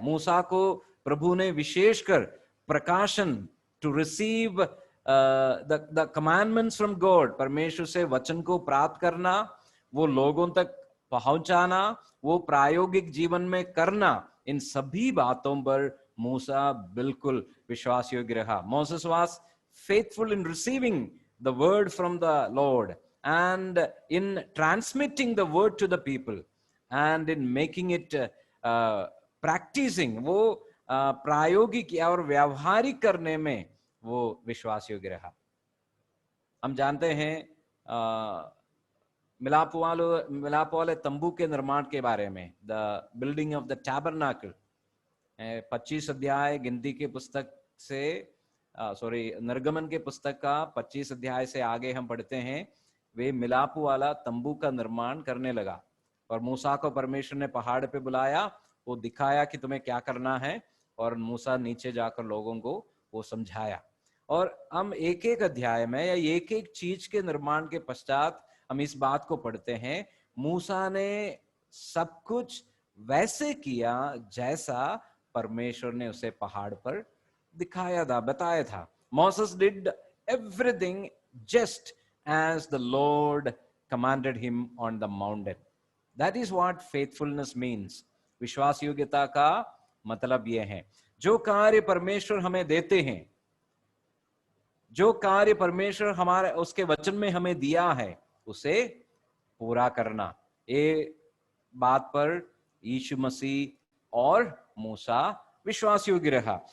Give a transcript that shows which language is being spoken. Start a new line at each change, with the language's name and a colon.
Hindi: मूसा को प्रभु ने विशेषकर प्रकाशन,
English: to receive the commandments from God,
Hindi: परमेश्वर से वचन को प्राप्त करना, वो लोगों तक पहुंचाना, वो प्रायोगिक जीवन में करना, इन सभी बातों पर मूसा बिल्कुल विश्वास योग्य रहा।
English: Moses was faithful in receiving the word from the Lord and in transmitting the word to the people and in making it practicing,
Hindi: वो प्रायोगिक और व्यावहारिक करने में वो विश्वास योग्य रहा। हम जानते हैं मिलाप वाले तंबू के निर्माण के बारे में,
English: the building of the tabernacle,
Hindi: 25 अध्याय गिनती के पुस्तक से निर्गमन के पुस्तक का 25 अध्याय से आगे हम पढ़ते हैं, वे मिलाप वाला तंबू का निर्माण करने लगा और मूसा को परमेश्वर ने पहाड़ पे बुलाया, वो दिखाया कि तुम्हें क्या करना है, और मूसा नीचे जाकर लोगों को वो समझाया। और हम एक एक अध्याय में या एक एक चीज के निर्माण के पश्चात हम इस बात को पढ़ते हैं, मूसा ने सब कुछ वैसे किया जैसा परमेश्वर ने उसे पहाड़ पर दिखाया था, बताया था।
English: Moses did everything just as the Lord commanded him on the mountain. That is what faithfulness means.
Hindi: विश्वास योग्यता का मतलब यह है, जो कार्य परमेश्वर हमें देते हैं, जो कार्य परमेश्वर हमारे उसके वचन में हमें दिया है, उसे पूरा करना। ये बात पर यीशु मसीह और मूसा विश्वास योग्य रहा।